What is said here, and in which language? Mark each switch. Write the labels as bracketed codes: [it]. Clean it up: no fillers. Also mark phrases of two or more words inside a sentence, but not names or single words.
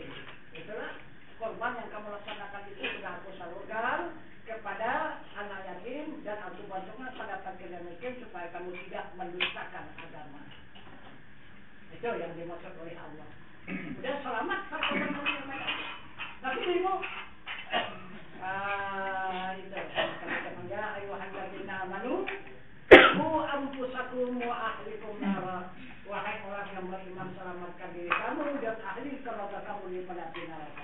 [id] Itulah korban yang kamu laksanakan itu sudah aku salurkan kepada anak yatim dan aku bantukan pada fakir dan miskin supaya kamu tidak mendustakan agama. Itu yang dimaksud oleh Allah. Udah selamat satu sama lain. Tapi dirimu itu kata-kata [ar] يا أيها الذين آمنوا قوا أنفسكم وأهليكم نارا. [id] Wahai orang yang beriman, selamatkan diri kamu dan ahli keluarga kamu dari api neraka.